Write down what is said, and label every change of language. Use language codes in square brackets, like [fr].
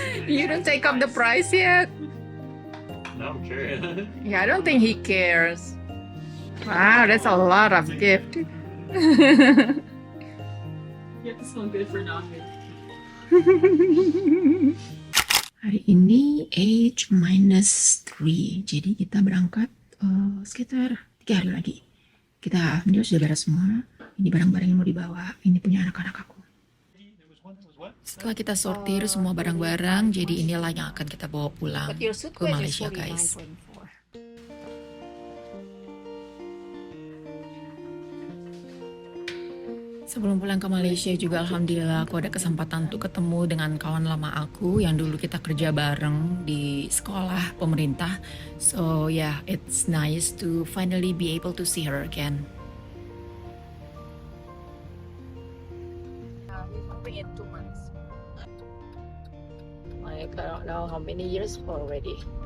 [en] You don't take up the price yet? No, I'm curious. Yeah, I don't think he cares. Wow, that's a lot of gift. Yeah, this one good for non-good. [id] Hari ini age -3, jadi kita berangkat sekitar 3 hari lagi. Kita ini sudah beres semua. Ini barang-barang yang mau dibawa. Ini punya anak-anak aku. [en] There was one that was what? [id] Setelah kita sortir semua barang-barang, jadi inilah yang akan kita bawa pulang ke Malaysia guys. Sebelum pulang ke Malaysia juga alhamdulillah aku ada kesempatan untuk ketemu dengan kawan lama aku yang dulu kita kerja bareng di sekolah pemerintah. [en] So yeah, it's nice to finally be able to see her again. We've been in 2 months. Like I don't know how many years already.